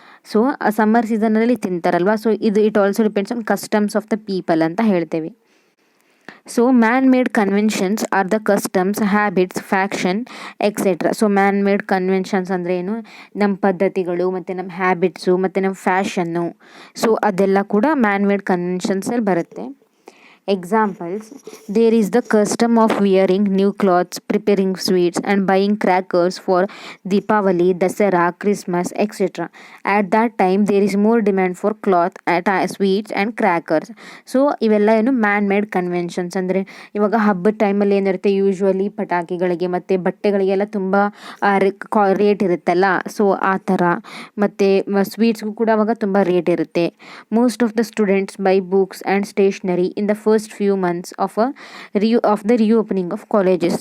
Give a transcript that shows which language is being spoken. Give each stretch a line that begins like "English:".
English: so
Kannada: summer ಸೀಸನಲ್ಲಿ ತಿಂತಾರಲ್ವ.
English: so it also depends on customs of the people
Kannada: ಅಂತ ಹೇಳ್ತೇವೆ.
English: So man made conventions are the customs, habits, faction etcetera.
Kannada: So man made conventions ಅಂದರೆ ಏನು, ನಮ್ಮ ಪದ್ಧತಿಗಳು ಮತ್ತು ನಮ್ಮ ಹ್ಯಾಬಿಟ್ಸು ಮತ್ತು ನಮ್ಮ ಫ್ಯಾಷನ್ನು. ಸೊ ಅದೆಲ್ಲ ಕೂಡ ಮ್ಯಾನ್ ಮೇಡ್ ಕನ್ವೆನ್ಷನ್ಸಲ್ಲಿ ಬರುತ್ತೆ.
English: Examples: there is the custom of wearing new clothes, preparing sweets, and buying crackers for Deepavali, Dasara, Christmas, etc. At that time, there is more demand for cloth, sweets, and crackers.
Kannada: So ಇವೆಲ್ಲ ಏನು man made conventions. ಅಂದರೆ ಇವಾಗ ಹಬ್ಬದ ಟೈಮಲ್ಲಿ ಏನಿರುತ್ತೆ, usually ಪಟಾಕಿಗಳಿಗೆ ಮತ್ತು ಬಟ್ಟೆಗಳಿಗೆಲ್ಲ ತುಂಬ rate ಇರುತ್ತಲ್ಲ, ಸೊ ಆ ಥರ. ಮತ್ತು ಸ್ವೀಟ್ಸ್ಗೂ ಕೂಡ ಅವಾಗ ತುಂಬ ರೇಟ್ ಇರುತ್ತೆ.
English: Most of the students buy books and stationery in the first few months of the reopening of colleges.